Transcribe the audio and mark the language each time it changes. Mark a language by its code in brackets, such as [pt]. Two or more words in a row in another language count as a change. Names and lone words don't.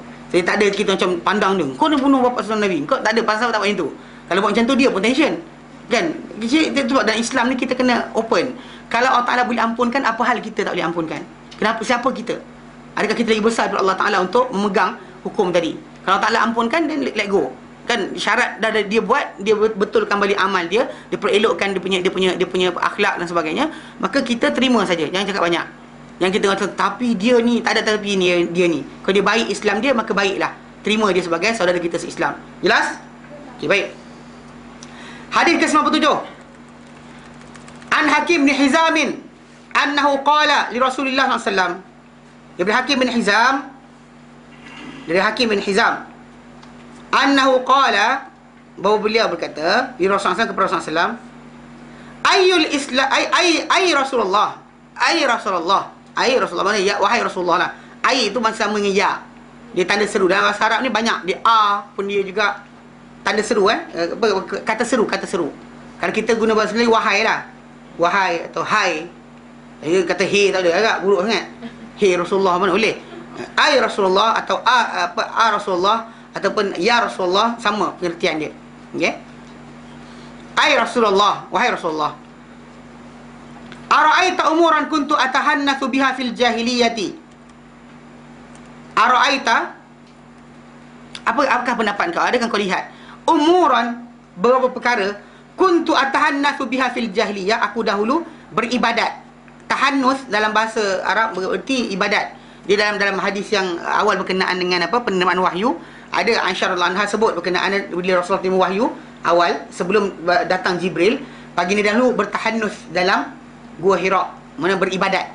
[ms] Jadi tak ada kita macam pandang dia, kau nak bunuh bapa saudara Nabi. Kau tak ada, pasal tak buat macam tu. Kalau buat macam tu dia pun tension. Kan? Sebab dalam Islam ni kita kena open. Kalau Allah Taala boleh ampunkan, apa hal kita tak boleh ampunkan? Kenapa? Siapa kita? Adakah kita lagi besar daripada Allah Taala untuk memegang hukum tadi? Kalau Allah Taala ampunkan, [en] then let go. [ms] Kan syarat dah dia buat, dia betulkan balik amal dia perelokkan dia punya akhlak dan sebagainya, maka kita terima saja. Jangan cakap banyak. Yang kita kata tapi dia ni tak ada, tapi ni dia ni. Kalau dia baik Islam dia, maka baiklah. Terima dia sebagai saudara kita se-Islam. Jelas? Okey, baik. Hadis ke-97. [ar] عن حكيم بن حزام أنه قال لرسول الله صلى الله عليه وسلم. [ms] Dari Hakim bin Hizam [ar] أنه قال, [ms] bahawa beliau berkata di Rasulullah kepada Rasulullah, [ar] أي الإسلام أي رسول الله, [ms] mana ya, wahai Rasulullah lah. Ay itu sama dengan ya, dia tanda seru. Dalam bahasa Arab ni banyak, dia pun dia juga tanda seru kata seru. Kalau kita guna bahasa Melayu, wahai lah, wahai atau hai. Dia kata hey tak ada, agak buruk sangat. Hey Rasulullah mana boleh. Ay Rasulullah atau Rasulullah ataupun ya Rasulullah, sama pengertian dia. Okey. Ay Rasulullah, wahai Rasulullah. [ar] أرأيت أمورا كنت أتحنث بها في الجاهلية. [ms] Ara'aita, apakah pendapat kau? Adakah kau lihat umuran, beberapa perkara, [ar] كنت أتحنث بها في الجاهلية, [ms] aku dahulu beribadat. Tahannus dalam bahasa Arab bererti ibadat. Dia dalam hadis yang awal berkenaan dengan penerimaan wahyu, ada Aisyah [ar] رضي الله عنها [ms] sebut berkenaan bila Rasulullah terima wahyu awal sebelum datang Jibril, pagi ni dahulu bertahannus dalam Gua Hira, mana beribadat.